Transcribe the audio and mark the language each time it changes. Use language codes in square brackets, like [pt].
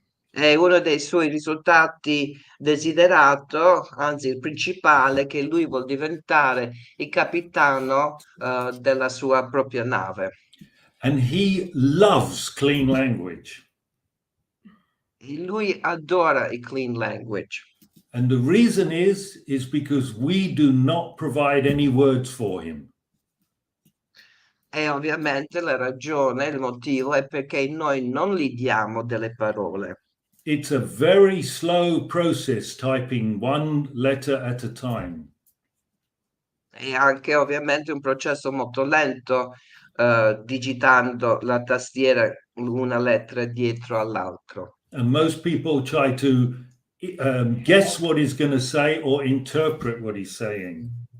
[it] È uno dei suoi risultati desiderato, anzi il principale, che lui vuol diventare il capitano della sua propria nave. [en] And he loves clean language. [it] E lui adora il clean language. [en] And the reason is because we do not provide any words for him. [it] E ovviamente la ragione, il motivo è perché noi non gli diamo delle parole. [en] It's a very slow process typing one letter at a time. [it] È anche ovviamente un processo molto lento, digitando la tastiera una lettera dietro all'altro. [en] And most people try to guess what he's going to say or interpret what he's saying.